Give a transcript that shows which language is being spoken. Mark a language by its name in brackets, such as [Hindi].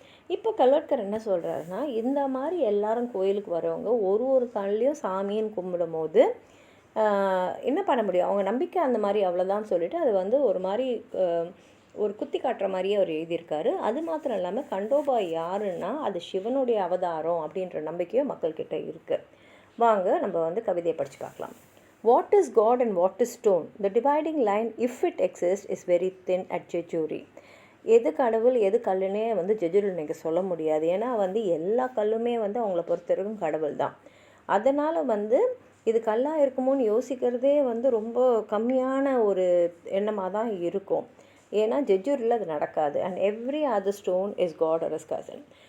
[Tamil] இப்போ கல்வட்கர் என்ன சொல்கிறாருன்னா, இந்த மாதிரி எல்லாரும் கோயிலுக்கு வரவங்க ஒரு கல்லையும் சாமின்னு கும்பிடும் போது என்ன பண்ண முடியும், அவங்க நம்பிக்கை அந்த மாதிரி அவ்வளோதான் சொல்லிவிட்டு அது ஒரு மாதிரி ஒரு குத்தி காட்டுற மாதிரியே அவர் எழுதியிருக்காரு. அது மாத்திரம் இல்லாமல் கண்டோபா யாருன்னா அது சிவனுடைய அவதாரம் அப்படின்ற நம்பிக்கையும் மக்கள்கிட்ட இருக்குது. வாங்க நம்ம கவிதையை படித்து பார்க்கலாம். [English] What is God and what is stone? The dividing line, if it exists, is very thin at Jejuri. [Tamil] எது கடவுள் எது கல்லுன்னே ஜெஜூரில் நீங்கள் சொல்ல முடியாது. ஏன்னா எல்லா கல்லுமே அவங்கள பொறுத்தவரைக்கும் கடவுள் தான். அதனால் இது கல்லாக இருக்குமோன்னு யோசிக்கிறதே ரொம்ப கம்மியான ஒரு எண்ணமாக தான் இருக்கும். ஏன்னா ஜெஜூரில் அது நடக்காது. [English] And every other stone is god or is cousin.